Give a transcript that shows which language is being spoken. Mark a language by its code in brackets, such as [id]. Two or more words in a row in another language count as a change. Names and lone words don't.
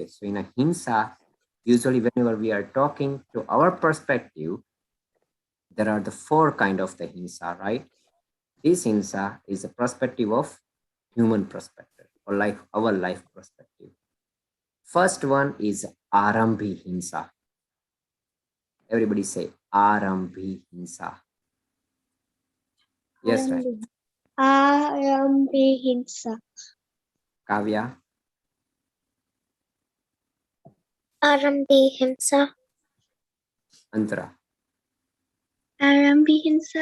[en] So in a Hinsa, usually whenever we are talking to our perspective, there are the four kind of the Hinsa, right? This Hinsa is a perspective of human perspective or life, our life perspective. [hi] First one is Aarambhi Hinsa. [en] Everybody say [hi] Aarambhi Hinsa. [en] Yes, right. [hi] Aarambhi Hinsa. [en] Kavya, [hi] Aarambhi Hinsa. [en] Antara. [hi] Aarambhi Hinsa.